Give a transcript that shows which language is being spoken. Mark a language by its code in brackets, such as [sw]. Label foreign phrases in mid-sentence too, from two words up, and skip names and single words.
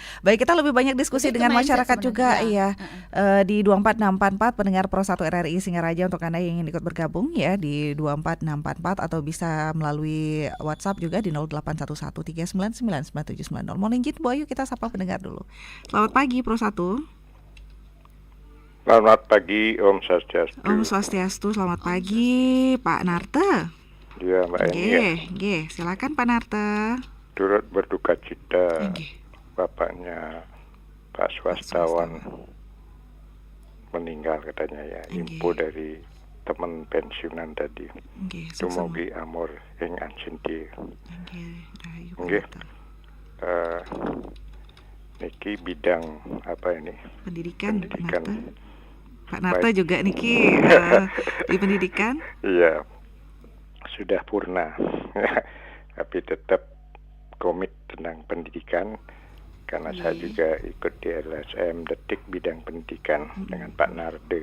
[id] Baik, kita lebih banyak diskusi dengan masyarakat juga ya. Di 24644 pendengar Pro 1 RRI Singaraja, untuk Anda yang ingin ikut bergabung ya di 24644 atau bisa melalui WhatsApp juga di 0811399979. Mohon izin Bu Ayu, kita sapa pendengar dulu. Selamat pagi Pro 1. Selamat pagi, [ban] Om Swastiastu. Om Swastiastu, [id] selamat pagi Pak Narta. Iya, Mbak Eni. Silakan Pak Narta. Turut berduka cita bapaknya Pak Swastawan meninggal katanya ya. Info dari teman pensiunan tadi. [ban] Tumugi amor ing ancinti. [id] niki bidang apa ini? Pendidikan. Pendidikan. Pak Narto juga niki di pendidikan? Iya, sudah purna, tapi tetap komit tentang pendidikan karena saya juga ikut di LSM Detik bidang pendidikan dengan Pak Nardo.